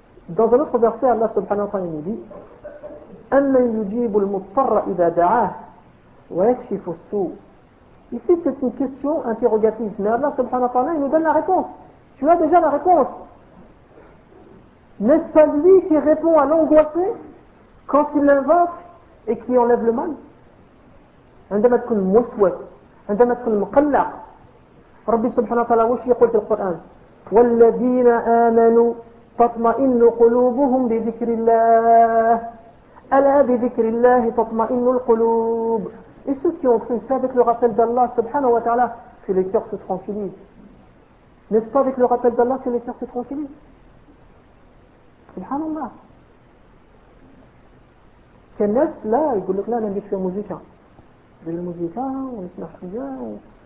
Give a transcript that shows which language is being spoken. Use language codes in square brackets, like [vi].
[fr] Dans un autre verset, Allah subhanahu wa ta'ala nous dit [ar] أَنَّ يُجِيبُ الْمُضْطَرَّ إِذَا دَعَاهُ وَيَكْشِفُ السُّوءُ. [fr] Ici, c'est une question interrogative. Mais Allah subhanahu wa ta'ala, il nous donne la réponse. Tu as déjà la réponse. N'est-ce pas lui qui répond à l'angoissé quand il l'invoque et qui enlève le mal? [ar] عندما تكون موسوس عندما تكون مقلق ربي سبحانه وتعالى وش يقول في القرآن والذين آمنوا تطمئن قلوبهم بذكر الله ألا بذكر الله تطمئن القلوب. [fr] Et ceux qui ont cru avec le rappel d'Allah subhanahu wa ta'ala que les cœurs se tranquillisent. N'est-ce pas avec le rappel d'Allah que les cœurs se tranquillisent? Subhanallah. Quel neuf, là, il dit que là, je suis un musicien. J'ai le musicien, on se marche bien. On...